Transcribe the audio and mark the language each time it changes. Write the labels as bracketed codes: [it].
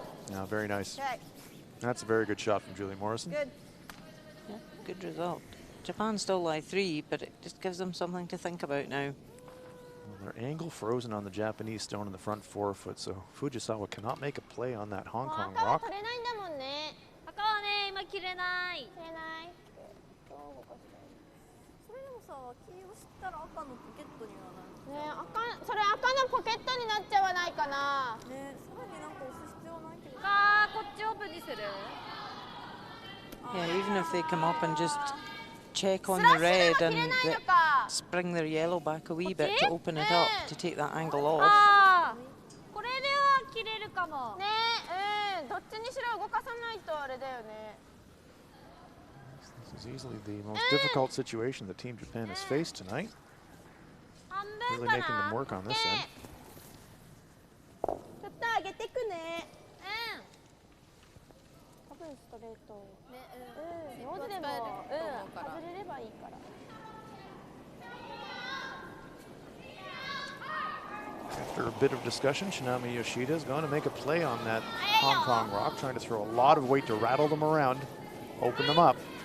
[en] Now, very nice. Okay. That's a very good shot from Julie Morrison. Good. Yeah, good result. Japan still lie 3, but it just gives them something to think about now. Well, their angle frozen on the Japanese stone in the front 4-foot, so Fujisawa cannot make a play on that Hong Kong rock. [ja] 取れないんだもんね赤はね今切れない切れないそれでもさ黄色したら赤のポケットにはなるね赤、それ赤のポケットになっちゃわないかな。ねさらになんか押す必要ないけどあーこっちオープンにする [en] Yeah, even if they come up and just check on the red and spring their yellow back a wee bit to open it up to take that angle off. [ja] あーこれでは切れるかもねどっちにしろ動かさないとあれだよね。 [en] This is easily the most difficult situation that Team Japan has faced tonight. Really making them work on this end. [ja] ちょっと上げてくね。多分ストレート。ね、上手でも、外れればいいから。 [en] After a bit of discussion, Tsunami Yoshida is going to make a play on that Hong Kong rock, trying to throw a lot of weight to rattle them around, open them up.